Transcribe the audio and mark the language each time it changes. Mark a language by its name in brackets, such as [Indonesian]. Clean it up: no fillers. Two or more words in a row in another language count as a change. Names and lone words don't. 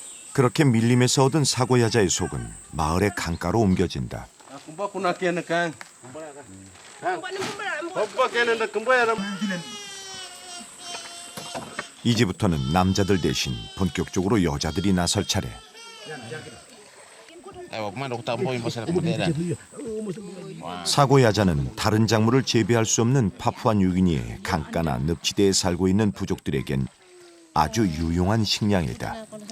[Korean] 그렇게 밀림에서 얻은 사고야자의 속은 마을의 강가로 옮겨진다. kumba kuna kene kan. kumba kene na kumba ya. 이제부터는 남자들 대신 본격적으로 여자들이 나설 차례. 사고야자는 다른 작물을 재배할 수 없는 파푸아뉴기니의 강가나 늪지대에 살고 있는 부족들에겐 아주 유용한 식량이다.